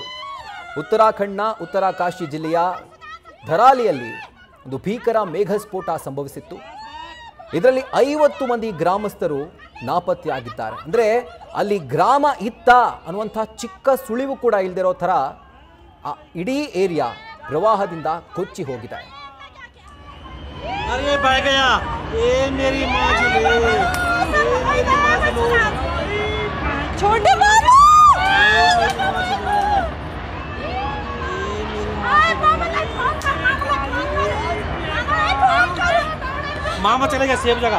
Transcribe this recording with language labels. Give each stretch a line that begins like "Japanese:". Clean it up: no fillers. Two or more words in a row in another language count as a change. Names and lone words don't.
Kannada: ಉತ್ತರಾಖಂಡ್ನ ಉತ್ತರಕಾಶಿ ಜಿಲ್ಲೆಯ ಧರಾಲಿಯಲ್ಲಿ ಒಂದು ಭೀಕರ ಮೇಘಸ್ಫೋಟ ಸಂಭವಿಸಿತ್ತು. ಇದರಲ್ಲಿ 50 ಮಂದಿ ಗ್ರಾಮಸ್ಥರು ನಾಪತ್ತೆಯಾಗಿದ್ದಾರೆ. ಅಂದರೆ ಅಲ್ಲಿ ಗ್ರಾಮ ಇತ್ತ ಅನ್ನುವಂಥ ಚಿಕ್ಕ ಸುಳಿವು ಕೂಡ ಇಲ್ಲದಿರೋ ಥರ ಆ ಇಡೀ ಏರಿಯಾ ಪ್ರವಾಹದಿಂದ ಕೊಚ್ಚಿ ಹೋಗಿದೆ.
Hindi: अरे बह गया ये मेरी माँ छोटे मामा चले गए सेफ जगह